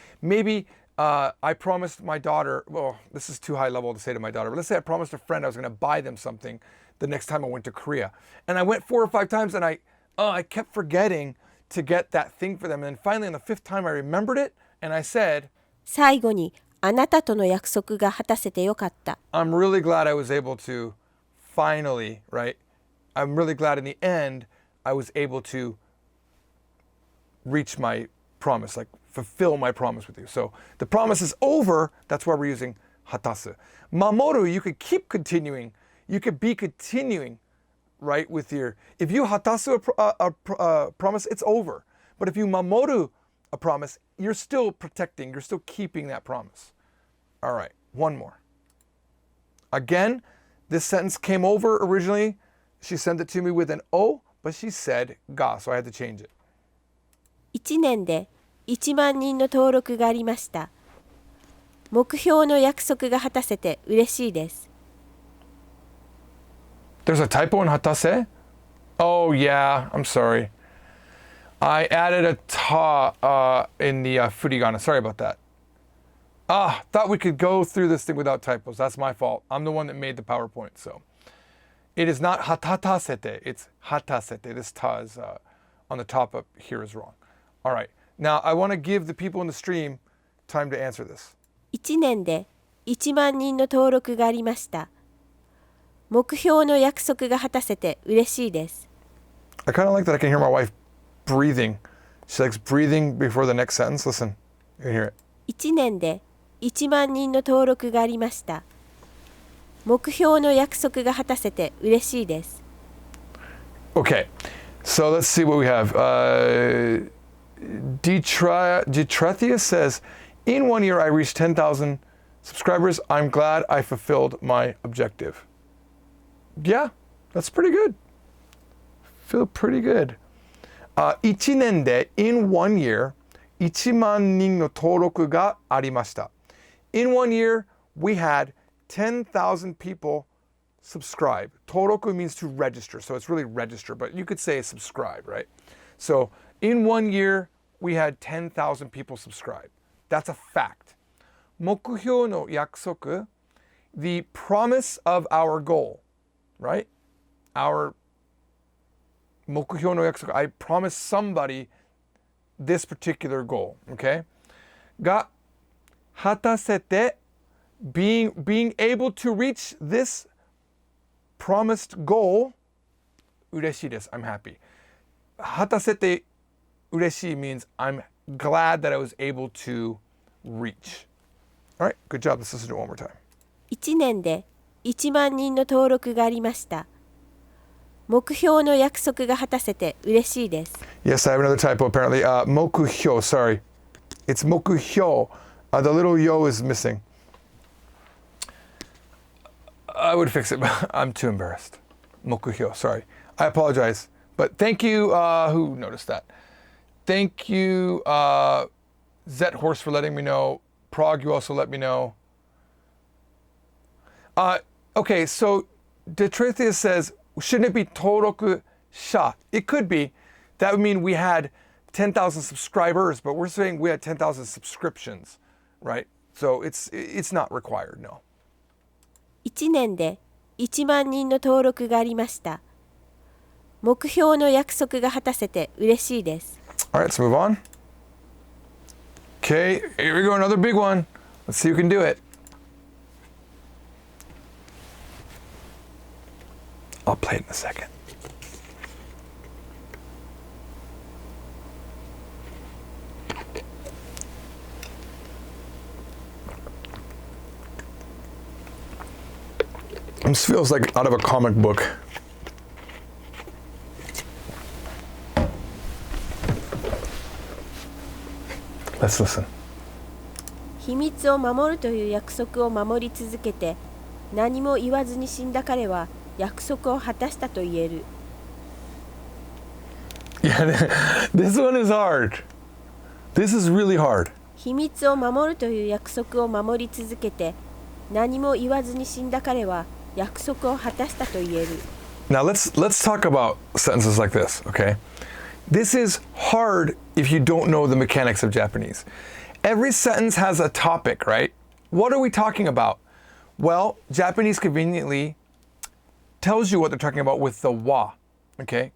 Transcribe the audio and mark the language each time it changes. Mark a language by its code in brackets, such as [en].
[en] Maybe I promised my daughter, well, this is too high level to say to my daughter, but let's say I promised a friend I was going to buy them something the next time I went to Korea. And I went 4 or 5 times and I kept forgetting to get that thing for them. And then finally on the 5th time I remembered it and I said, [ja] 最後にあなたとの約束が果たせてよかった。 [en] I'm really glad I was able to finally, right? I'm really glad in the end I was able to reach my promise, like fulfill my promise with you. So the promise is over. That's why we're using hatasu. Mamoru, you could keep continuing. You could be continuing, right, with your... If you hatasu a promise, it's over. But if you mamoru a promise, you're still protecting. You're still keeping that promise. All right, one more. Again, this sentence came over originally. She sent it to me with an O, but she said ga, so I had to change it. [ja] 1年で1万人の登録がありました。目標の約束が果たせて嬉しいです。 [en] There's a typo in hatase? Oh, yeah, I'm sorry. I added a ta in the furigana. Sorry about that. Thought we could go through this thing without typos. That's my fault. I'm the one that made the PowerPoint, so. It is not hatatasete, it's hatasete. This ta is on the top up here is wrong. All right. Now, I want to give the people in the stream time to answer this. [ja] 1年で1万人の登録がありました。目標の約束が果たせて嬉しいです。 [en] I kind of like that I can hear my wife breathing. She likes breathing before the next sentence. Listen, you can hear it. [ja] 1年で1万人の登録がありました。目標の約束が果たせて嬉しいです。 [en] Okay, so let's see what we have. Detrethia says, in 1 year I reached 10,000 subscribers. I'm glad I fulfilled my objective. Yeah, that's pretty good. Feel pretty good. [ja] 1年で [en] in 1 year [ja] 1万人の登録がありました. [en] In 1 year we had 10,000 people subscribe. Toroku means to register, so it's really register, but you could say subscribe, right? So in 1 year, we had 10,000 people subscribe. That's a fact. [ja] 目標の約束, [en] the promise of our goal, right? Our [ja] 目標の約束, [en] I promised somebody this particular goal, okay? [ja] が果たせて [en] being able to reach this promised goal, [ja] 嬉しいです. [en] I'm happy. [ja] 果たせて嬉しい [en] means I'm glad that I was able to reach. All right, good job. Let's listen to it one more time. [ja] 1年で1万人の登録がありました。目標の約束が果たせて嬉しいです。 [en] Yes, I have another typo apparently. 目標, sorry. It's 目標. The little yo is missing. I would fix it, but I'm too embarrassed. 目標, sorry. I apologize. But thank you, who noticed that? Thank you, Zet Horse, for letting me know. Prague, you also let me know. Okay, so Detrithia says, shouldn't it be Toroku Sha? It could be. That would mean we had 10,000 subscribers, but we're saying we had 10,000 subscriptions, right? So it's not required, no. [ja] 1年で1万人の登録がありました。目標の約束が果たせて嬉しいです。 [en] All right, let's move on. Okay, here we go, another big one. Let's see who can do it. I'll play it in a second. This feels like out of a comic book. Let's listen. [ja] 秘密を守るという約束を守り続けて、何も言わずに死んだ彼は約束を果たしたと言える。 [en] Yeah, this one is hard. This is really hard. [ja] 秘密を守るという約束を守り続けて、何も言わずに死んだ彼は約束を果たしたと言える。 [en] Now let's talk about sentences like this, okay? This is hard if you don't know the mechanics of Japanese. Every sentence has a topic, right? What are we talking about? Well, Japanese conveniently tells you what they're talking about with the wa, okay?